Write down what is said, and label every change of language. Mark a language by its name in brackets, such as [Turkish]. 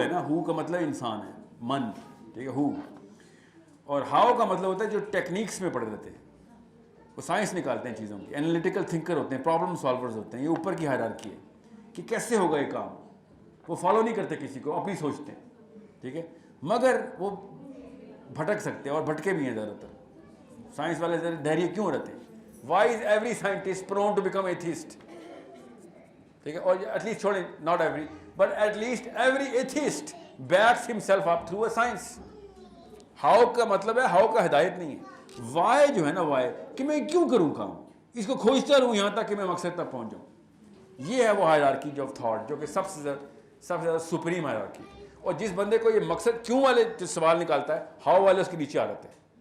[Urdu] ہے نا, کا مطلب انسان ہے, من. ٹھیک ہے. اور ہاؤ کا مطلب ہوتا ہے جو ٹیکنیکس میں پڑے رہتے ہیں, وہ سائنس نکالتے ہیں چیزوں کی, انالیٹیکل تھنکر ہوتے ہیں, پرابلم سالورز ہوتے ہیں. یہ اوپر کی ہائرارکی ہے کہ کیسے ہوگا یہ کام. وہ فالو نہیں کرتے کسی کو, اپنی سوچتے ہیں. ٹھیک ہے. مگر وہ بھٹک سکتے ہیں, اور بھٹکے بھی ہیں زیادہ تر. سائنس والے دہریے کیوں رہتے ہیں؟ [English] Why is every scientist prone to become atheist? [Urdu] ٹھیک ہے. اور [English] at least [Urdu] چھوڑیں, [English] not every, but at least every atheist backs himself up through a science. [Urdu] How کا مطلب ہے, how کا ہدایت نہیں ہے. Why جو ہے نا, why کہ میں کیوں کروں کام, اس کو کھوجتا رہوں یہاں تک کہ میں مقصد تک پہنچ جاؤں. یہ ہے وہ ہائرارکی آف تھاٹ, جو کہ سب سے زیادہ سپریم ہائرارکی. اور جس بندے کو یہ مقصد کیوں والے جو سوال نکالتا ہے, ہاؤ والے اس کے نیچے آ جاتے ہیں.